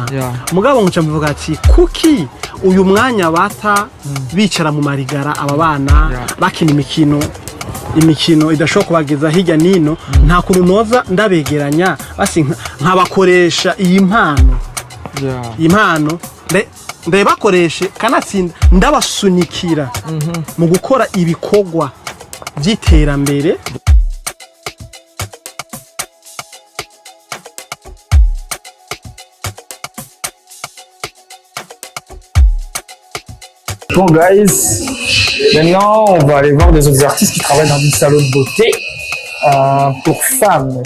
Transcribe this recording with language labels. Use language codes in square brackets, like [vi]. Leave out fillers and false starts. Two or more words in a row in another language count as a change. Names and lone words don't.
[rn] Mugabo nkuca mvuga ati kuki uyu mwanya bata bicara mu marigara aba bana bakina imikino idashobora kubageza hirya nino, nta kuntu noza ndabegeranya basi nkabakoresha iyi mpano ndabakoreshe kanatsinda ndabasunikira mu gukora ibikorwa by'iterambere. [fr] Bon guys, maintenant on va aller voir des autres artistes qui travaillent dans une salon de beauté pour femmes.